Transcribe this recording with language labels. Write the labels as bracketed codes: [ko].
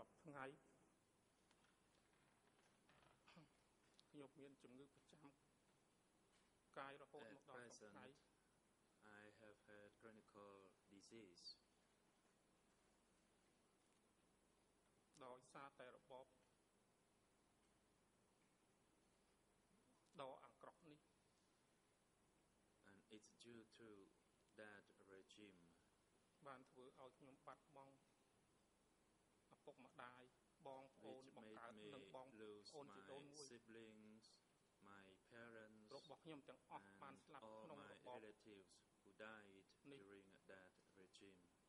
[km] ថ្ងៃខ្ញុំមានជំងឺប្រចាំកាយរហូតមកដល់ថ្ងៃ [en] I have had chronic disease [km] ដោយសារតែរបបដ៏អាក្រក់នេះ [en] and it's due to that regime [km] បានធ្វើឲ្យខ្ញុំបាត់បង់ឪពុកម្ដាយបងប្អូនបង្កើតនិងបងប្អូនជីដូនមួយ [en] siblings my parents [km] របស់ខ្ញុំទាំងអស់បានស្លាប់ក្នុងរបប [en] relatives who died during that regime.